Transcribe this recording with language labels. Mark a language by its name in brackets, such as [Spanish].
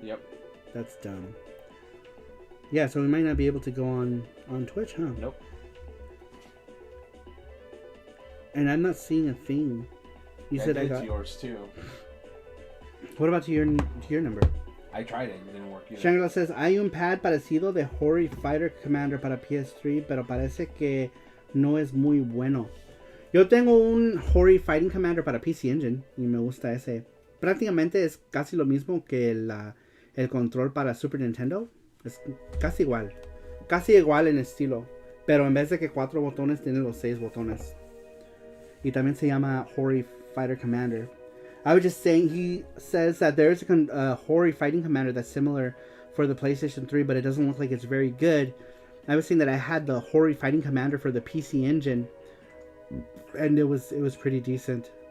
[English] Yep. That's dumb. Yeah, so we might not be able to go on Twitch, huh? Nope. And I'm not seeing a thing. You said I got yours too. What about to your number? I tried it. It didn't work either. [Spanish] Shangri-La [English] says, [Spanish] hay un pad parecido de Hori Fighter Commander para PS3, pero parece que no es muy bueno. Yo tengo un Hori Fighting Commander para PC Engine y me gusta ese. Prácticamente es casi lo mismo que el control para Super Nintendo. Es casi igual. Casi igual en estilo. Pero en vez de que 4 botones, tiene los 6 botones. Y también se llama Hori Fighter Commander. [English] I was just saying, he says that there's a Hori Fighting Commander that's similar for the PlayStation 3, but it doesn't look like it's very good. I was saying that I had the Hori Fighting Commander for the PC Engine, and it was pretty decent.